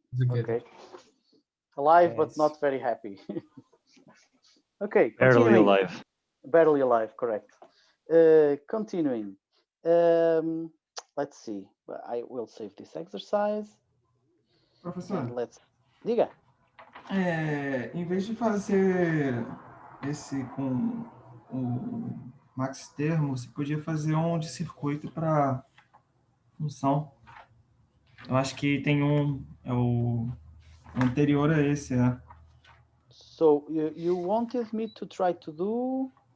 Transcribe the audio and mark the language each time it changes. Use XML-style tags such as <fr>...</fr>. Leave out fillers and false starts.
<en>Okay. Alive, but Yes. not very happy. Okay. Barely Continuing. alive. Barely alive, correct. Continuing. Let's see. I will save this exercise. Professor. And let's.</en> <pt>Diga. Em vez de fazer esse com o max termo, você podia fazer um de circuito para função. Eu acho que tem é o anterior a esse, né?</pt> <en>So you wanted me to try to do</en>